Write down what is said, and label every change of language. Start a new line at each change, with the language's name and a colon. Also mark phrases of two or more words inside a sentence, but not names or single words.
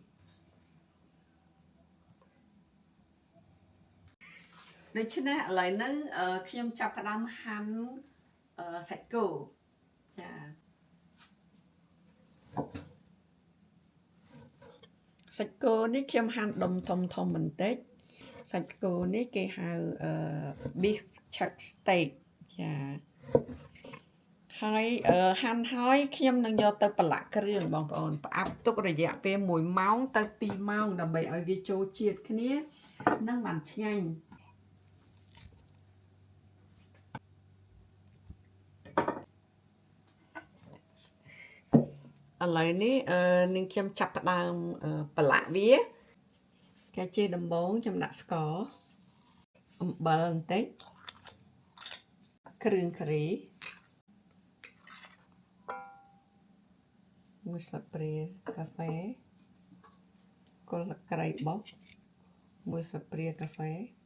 Khmer: ដូច្នេះឥឡូវហ្នឹងខ្ញុំចាប់ផ្ដើមហាន់សាច់គោចាសាច់គោនេះខ្ញុំហាន់ដុំធំបន្តិចសាច់គោនេះគេហៅ
English: beef chuck steak
Khmer: ចា ហើយហាន់ហើយខ្ញុំនឹងយកទៅប្រឡាក់គ្រឿងបងប្អូនផ្អាប់ទុករយៈពេល1ម៉ោងទៅ2ម៉ោងដើម្បីឲ្យវាចូលជាតិគ្នានិងបានឆ្ងាញ់ ឥឡូវនេះនឹងខ្ញុំចាប់ផ្ដើមប្រឡាក់វាគេជាដំបូងខ្ញុំដាក់ស្ករអំបិលបន្តិចគ្រឿងការីមួយស្លាបព្រាកាហ្វេគល់ក្រៃបោះមួយស្លាបព្រាកាហ្វេ